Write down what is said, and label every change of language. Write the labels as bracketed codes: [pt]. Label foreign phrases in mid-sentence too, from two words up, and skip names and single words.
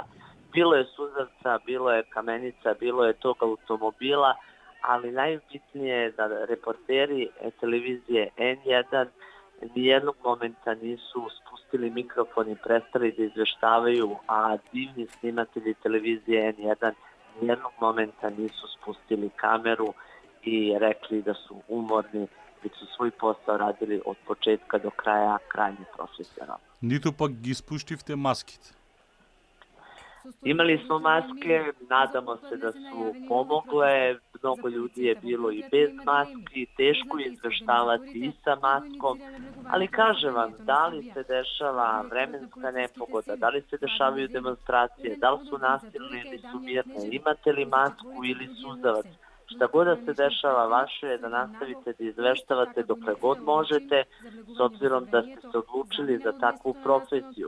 [sr] Bilo je suzavca, bilo je kamenica, bilo je tog automobila, ali najbitnije je da reporteri televizije N1 nijednog momenta nisu spustili mikrofon i prestali da izveštavaju, a divni snimatelji televizije N1 nijednog momenta nisu spustili kameru i rekli da su umorni, već su svoj posao radili od početka do kraja krajnje profesionalno. [mk] Ниту пак ги спуштивте маските? [sr] Imali smo maske, nadamo se da su pomogle, mnogo ljudi je bilo i bez maski, teško je izveštavati i sa maskom, ali kažem vam, da li se dešava vremenska nepogoda, da li se dešavaju demonstracije, da li su nasilne ili su mirne, imate li masku ili suzavac, šta god da se dešava, vaše je da nastavite da izveštavate dokle god možete, s obzirom da ste se odlučili za takvu profesiju.